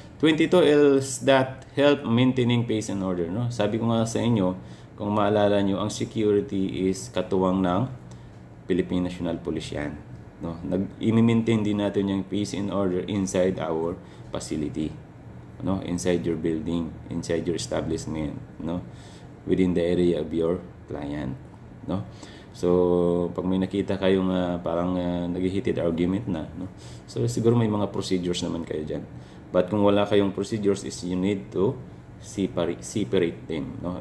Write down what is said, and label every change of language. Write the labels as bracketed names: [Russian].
[English] 22 is that help maintaining pace and order. No? [Filipino] Sabi ko nga sa inyo, kung maalala nyo, ang security is katuwang ng Philippine National Police yan. No? I-maintain din natin yung peace and order [English] inside our facility. [Filipino] No? [English] Inside your building, inside your establishment, no? Within the area of your client. [Filipino] No? So, pag may nakita kayong parang nag-heated argument na, no? So, siguro may mga procedures naman kayo dyan. [English] But [Filipino] kung wala kayong [English] procedures, is you need to separate them. No?